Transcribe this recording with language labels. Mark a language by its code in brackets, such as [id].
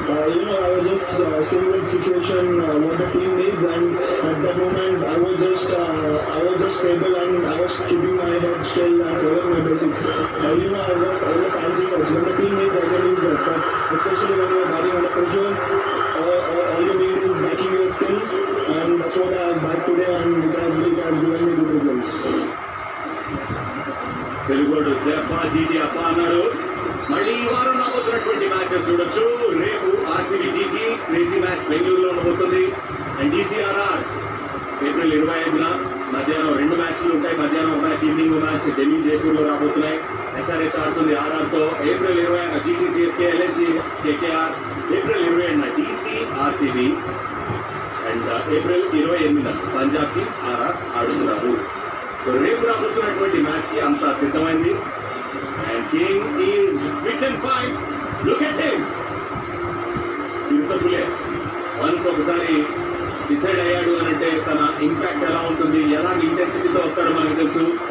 [en] I was just seeing the situation, what the team needs, and at that moment I was just stable, and I was keeping my head still and following my basics. I've got all the fancy shots. When the team needs, I can use that. But especially when you're batting under pressure, all you need is backing your skill, and that's what I have backed today, and it has given me good results. తెలుగుడు జఫా జీటీ అప్ప అన్నారు. [te] మళ్ళీ ఈ వారం రాబోతున్నటువంటి matches చూడొచ్చు. రేపు RCB GT crazy match బెంగళూరులో ఉండబోతుంది. అండ్ DCRR ఏప్రిల్ 25న మధ్యాహ్నం 2 మ్యాచ్లు ఉంటాయి. మధ్యాహ్నం ఒక మ్యాచ్, ఈవినింగ్ మ్యాచ్ ఢిల్లీ జైపూర్లో రాబోతున్నాయి. SRH ఆడుతుంది RRతో. April 20న GT CSK LSG KKR. April 27న DC RCB. And April 28న పంజాబ్కి RR ఆడుతున్నారు. రేపు రాబోతున్నటువంటి మ్యాచ్ కి అంతా సిద్ధమైంది. And [en] King is fit and fine. Look at him, beautiful. [te] Once ఒకసారి డిసైడ్ అయ్యాడు అని అంటే తన ఇంపాక్ట్ ఎలా ఉంటుంది, ఎలాంటి ఇంటెన్సిటీతో వస్తాడో మనకు తెలుసు.